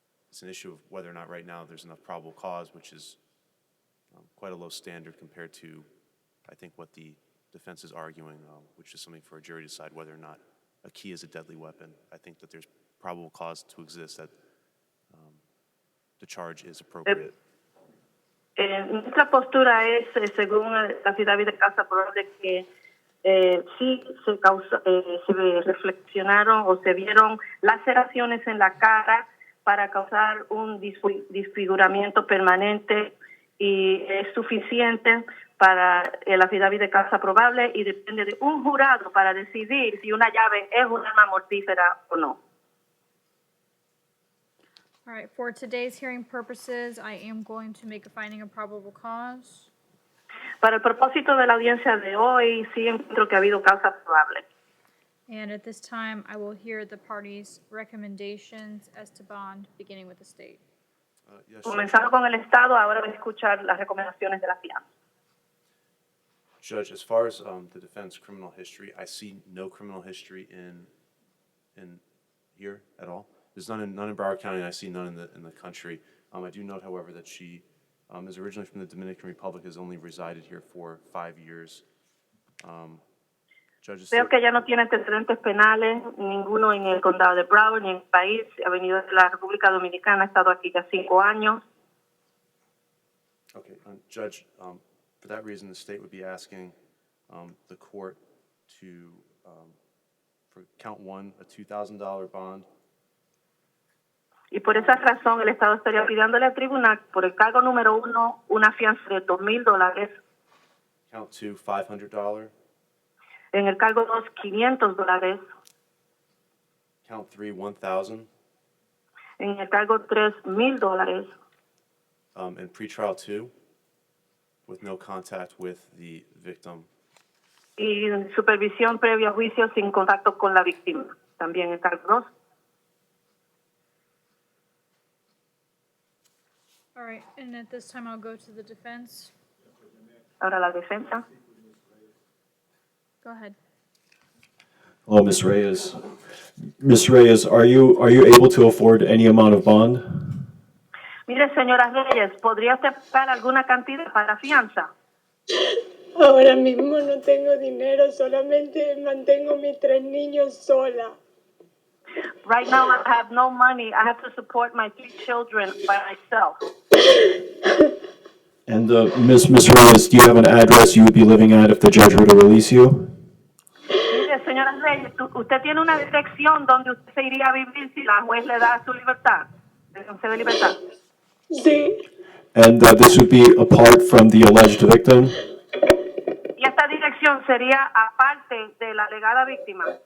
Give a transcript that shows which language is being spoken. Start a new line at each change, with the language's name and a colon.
English: It's an issue of whether or not right now there's enough probable cause, which is quite a low standard compared to, I think, what the defense is arguing, which is something for a jury to decide whether or not a key is a deadly weapon. I think that there's probable cause to exist that the charge is appropriate.
Spanish: Nuestra postura es, según la affidavit de causa probable, que sí se reflexionaron o se vieron laceraciones en la cara para causar un disfiguramiento permanente y es suficiente para el affidavit de causa probable y depende de un jurado para decidir si una llave es un arma mortífera o no.
English: All right, for today's hearing purposes, I am going to make a finding of probable cause.
Spanish: Para el propósito de la audiencia de hoy, sí encuentro que ha habido causa probable.
English: And at this time, I will hear the parties' recommendations as to bond, beginning with the state. Yes, Judge.
Spanish: Comenzando con el Estado, ahora voy a escuchar las recomendaciones de la fianza.
English: Judge, as far as the defense criminal history, I see no criminal history in here at all. There's none in Broward County, and I see none in the country. I do note, however, that she is originally from the Dominican Republic, has only resided here for 5 years. Judges,
Spanish: Veo que ella no tiene antecedentes penales, ninguno en el condado de Broward ni en el país. Ha venido de la República Dominicana, ha estado aquí ya 5 años.
English: okay, Judge, for that reason, the state would be asking the court to, for count 1, a $2,000 bond.
Spanish: Y por esa razón, el Estado estaría pidiéndole al tribunal, por el cargo número 1, una fianza de $2,000.
English: Count 2, $500.
Spanish: En el cargo 2, $500.
English: Count 3, $1,000.
Spanish: En el cargo 3, $1,000.
English: And pretrial 2, with no contact with the victim.
Spanish: Y supervisión previa a juicio sin contacto con la víctima. También el cargo 2.
English: All right, and at this time, I'll go to the defense.
Spanish: Ahora la defensa.
English: Go ahead. Hello, Ms. Reyes. Ms. Reyes, are you able to afford any amount of bond?
Spanish: Mire, señora Reyes, ¿podría usted pagar alguna cantidad para fianza? Ahora mismo no tengo dinero, solamente mantengo mis 3 niños sola.
English: Right now, I have no money. I have to support my 3 children by myself. And Ms. Reyes, do you have an address you would be living at if the judge were to release you?
Spanish: Mire, señora Reyes, usted tiene una dirección donde usted se iría a vivir si la juez le da su libertad, le concede libertad. Sí,
English: And this would be apart from the alleged victim?
Spanish: Y esta dirección sería aparte de la alegada víctima.